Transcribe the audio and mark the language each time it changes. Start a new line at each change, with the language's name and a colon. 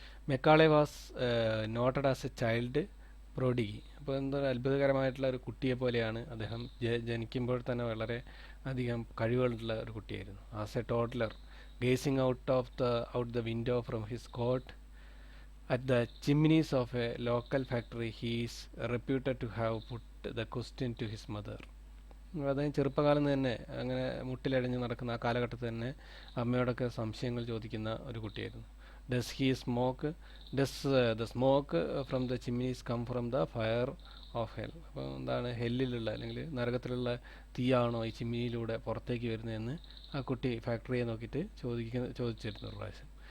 English: Macaulay was noted as a child prodigy.
Malayalam: അപ്പോൾ എന്താ അത്ഭുതകരമായിട്ടുള്ള ഒരു കുട്ടിയെ പോലെയാണ് അദ്ദേഹം. ജനിക്കുമ്പോൾ തന്നെ വളരെ അധികം കഴിവുകളുള്ള ഒരു കുട്ടിയായിരുന്നു.
English: As a toddler gazing out the window from his cot at the chimneys of a local factory, he is reputed to have put the question to his mother.
Malayalam: അദ്ദേഹം ചെറുപ്പകാലം തന്നെ അങ്ങനെ മുട്ടിലടഞ്ഞ് നടക്കുന്ന ആ കാലഘട്ടത്തിൽ തന്നെ അമ്മയോടൊക്കെ സംശയങ്ങൾ ചോദിക്കുന്ന ഒരു കുട്ടിയായിരുന്നു.
English: Does the smoke from the chimneys come from the fire of hell.
Malayalam: അപ്പോൾ എന്താണ് ഹെല്ലിലുള്ള അല്ലെങ്കിൽ നരകത്തിലുള്ള തീയാണോ ഈ ചിമ്മിനിയിലൂടെ പുറത്തേക്ക് വരുന്നതെന്ന് ആ കുട്ടി ഫാക്ടറിയെ നോക്കിയിട്ട് ചോദിച്ചിരുന്നു ഒരു പ്രാവശ്യം.